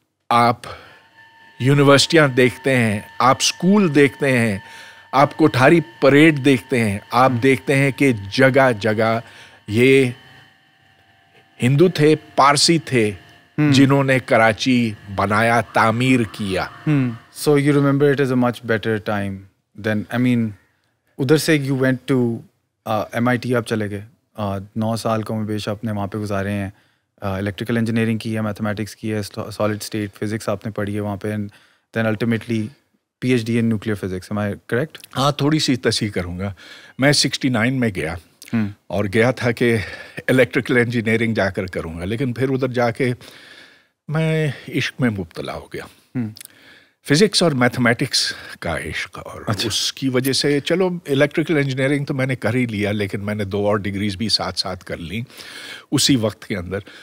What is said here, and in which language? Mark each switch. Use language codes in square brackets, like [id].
[ur] آپ یونیورسٹیاں دیکھتے ہیں, آپ اسکول دیکھتے ہیں, آپ کوٹھاری پریڈ دیکھتے ہیں, آپ دیکھتے ہیں کہ جگہ جگہ یہ ہندو تھے, پارسی تھے, جنہوں نے کراچی بنایا, تعمیر کیا. [en] So you remember it as a much better time than, I mean, [ur] ادھر سے [en] you went to MIT, [ur] آپ چلے گئے. 9 سال کو میں بیش آپ نے وہاں پہ گزارے ہیں. الیکٹریکل انجینئرنگ کی ہے, میتھمیٹکس کی ہے, سالڈ اسٹیٹ فزکس آپ نے پڑھی ہے وہاں پہ, [en] And then ultimately P H D in nuclear physics. Am I correct? [ur] ہاں, تھوڑی سی تصحیح کروں گا. میں 69 میں گیا اور گیا تھا کہ الیکٹریکل انجینئرنگ جا کر کروں گا, لیکن پھر ادھر جا کے میں عشق میں مبتلا ہو گیا, فزکس اور میتھمیٹکس کا عشق, اور اس کی وجہ سے چلو الیکٹریکل انجینئرنگ تو میں نے کر ہی لیا, لیکن میں نے 2 اور ڈگریز بھی ساتھ ساتھ کر لیں اسی وقت کے اندر.